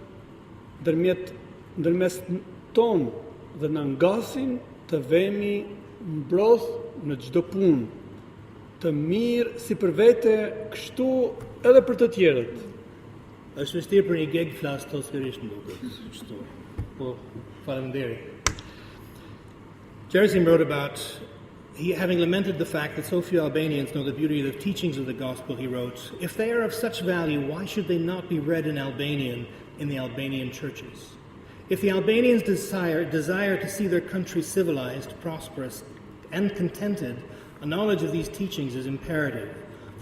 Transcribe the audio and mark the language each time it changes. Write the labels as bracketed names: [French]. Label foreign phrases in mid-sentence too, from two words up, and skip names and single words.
[Albanian] ndërmes tonë dhe na ngasin të vemi mbrodh në çdo punë, të mirë si për vete, kështu edhe për të tjerët. Është vështirë për një geg flas të sërish në bukë. Kështu. Po, faleminderit. [English] Gerasim wrote about having lamented the fact that so few Albanians know the beauty of the teachings of the gospel, he wrote, "If they are of such value, why should they not be read in Albanian in the Albanian churches? If the Albanians desire to see their country civilized, prosperous, and contented, a knowledge of these teachings is imperative.